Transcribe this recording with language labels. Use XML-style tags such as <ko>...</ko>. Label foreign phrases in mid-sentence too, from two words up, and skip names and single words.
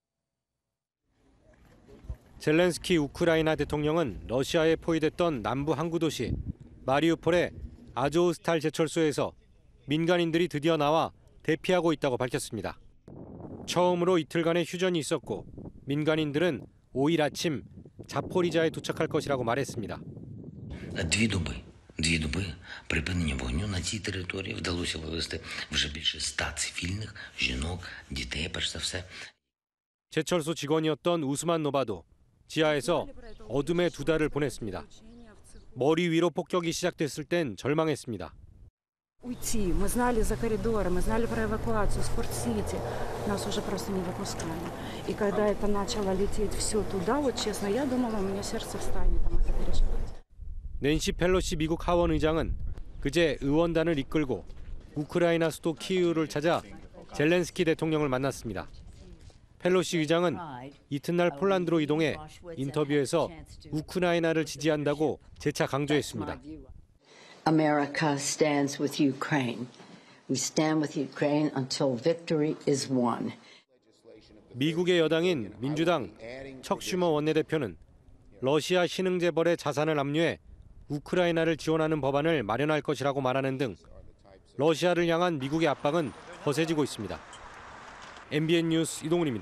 <ko>젤렌스키 우크라이나 대통령은 러시아에 포위됐던 남부 항구 도시 마리우폴의 아조우스탈 제철소에서 민간인들이 드디어 나와 대피하고 있다고 밝혔습니다. 처음으로 이틀간의 휴전이 있었고 민간인들은 5일 아침 자포리자에 도착할 것이라고 말했습니다.</ko> <uk>Дві доби припинення вогню на цій території вдалося вивезти вже більше 100 цивільних, жінок, дітей, перш за все.</uk> <ko>제철소 직원이었던 우스만 노바도 지하에서 어둠의 2달을 보냈습니다. 머리 위로 폭격이 시작됐을 땐 절망했습니다.</ko> <ru>Уйти. Мы знали за коридоры, мы знали про эвакуацию, Спортсити. Нас уже просто не выпускали. И когда это начало лететь все туда, вот честно, я думала, у меня сердце встанет, там это переживать.</ru> <ko>낸시 펠로시 미국 하원 의장은 그제 의원단을 이끌고 우크라이나 수도 키이우를 찾아 젤렌스키 대통령을 만났습니다. 펠로시 의장은 이튿날 폴란드로 이동해 인터뷰에서 우크라이나를 지지한다고 재차 강조했습니다.</ko> <en>America stands with Ukraine. We stand with Ukraine until victory is won.</en> <ko>미국의 여당인 민주당 척 슈머 원내대표는 러시아 신흥재벌의 자산을 압류해 우크라이나를 지원하는 법안을 마련할 것이라고 말하는 등 러시아를 향한 미국의 압박은 거세지고 있습니다. MBN 뉴스 이동훈입니다.</ko>